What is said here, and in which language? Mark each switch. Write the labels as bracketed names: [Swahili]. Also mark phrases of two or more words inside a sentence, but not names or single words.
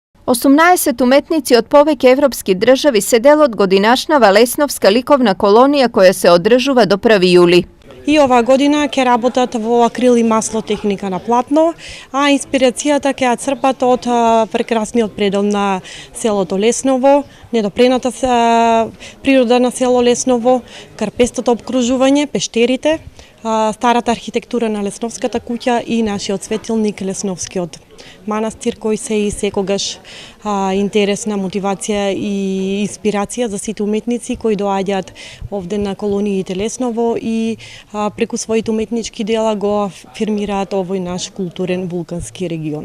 [Macedonian] 18 уметници од повеќе европски држави се дел од годинашнава Лесновска ликовна колонија која се одржува до 1. juli. И оваа година ќе работат во акрил и масло техника на платно, а инспирацијата ќе ја црпат од прекрасниот предел на селото Лесново, недопрената природа на село Лесново, карпестото обкружување, пештерите, старата архитектура на Лесновската куќа и нашиот светилник Лесновскиот манастир, кој се и секогаш интересна мотивација и инспирација за сите уметници кои доаѓаат овде на колониите Лесново и преку своите уметнички дела го афирмираат овој наш културен вулкански регион.